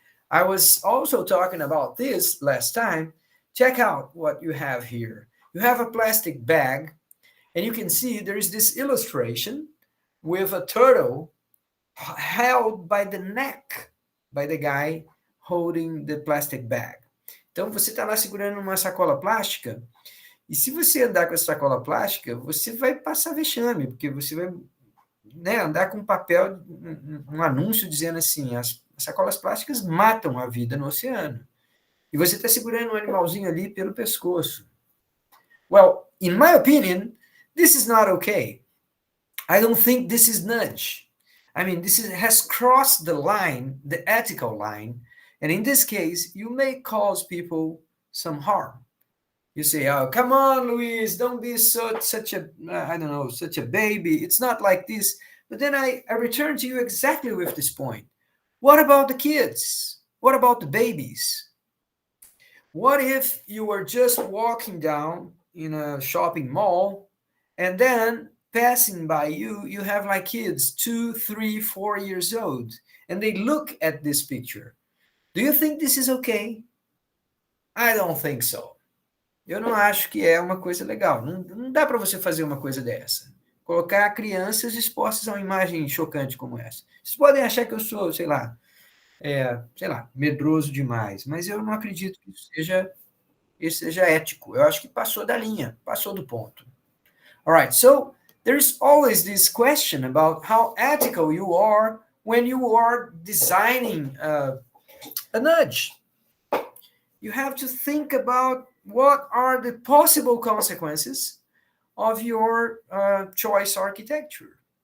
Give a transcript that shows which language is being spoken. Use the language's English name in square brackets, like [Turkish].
[English] I was also talking about this last time. Check out what you have here. You have a plastic bag, and you can see there is this illustration with a turtle held by the neck by the guy holding the plastic bag. [Portuguese] Então, você está lá segurando uma sacola plástica, e se você andar com essa sacola plástica, você vai passar vexame, porque você vai andar com um papel, um anúncio dizendo assim, as sacolas plásticas matam a vida no oceano. E você está segurando um animalzinho ali pelo pescoço. [English] Well, in my opinion, this is not okay. I don't think this is nudge. I mean, has crossed the line, the ethical line, and in this case, you may cause people some harm. You say, "Oh, come on, Luis, don't be such a I don't know, such a baby. It's not like this." But then I return to you exactly with this point. What about the kids? What about the babies? What if you were just walking down in a shopping mall and then passing by you, you have like kids 2, 3, 4 years old, and they look at this picture? Do you think this is okay? I don't think so. [Portuguese] Eu não acho que é uma coisa legal. Não dá para você fazer uma coisa dessa. Colocar crianças expostas a uma imagem chocante como essa. Vocês podem achar que eu sou, sei lá, medroso demais, mas eu não acredito que isso seja ético. Eu acho que passou da linha, passou do ponto. [English] All right, so there's always this question about how ethical you are when you are designing a nudge. You have to think about what are the possible consequences of your choice architecture.